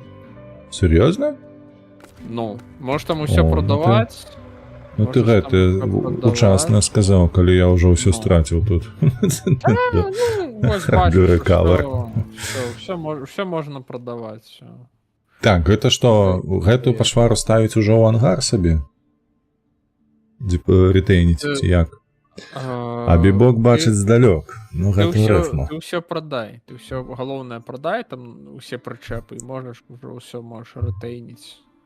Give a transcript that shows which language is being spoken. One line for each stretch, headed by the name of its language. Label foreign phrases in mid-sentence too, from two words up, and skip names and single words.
Ukrainian: Серйозно? Ну, може там усе продавати. Ну ти учасно сказав, коли я вже все стратив тут. Ну, ось бачиш, все можна продавати. Так,
Belarusian: гэта што, гэтую пашвару ставіць ужо ў ангар сабе? Рэтэйніць, ці як? Абібок бачыць здалёк. Ну, гэта рэфма. Ты ўсё прадай. Ты ўсё, галоўнае, прадай, там усе прычэпы, і можаш ужо ўсё можаш рэтэйніць.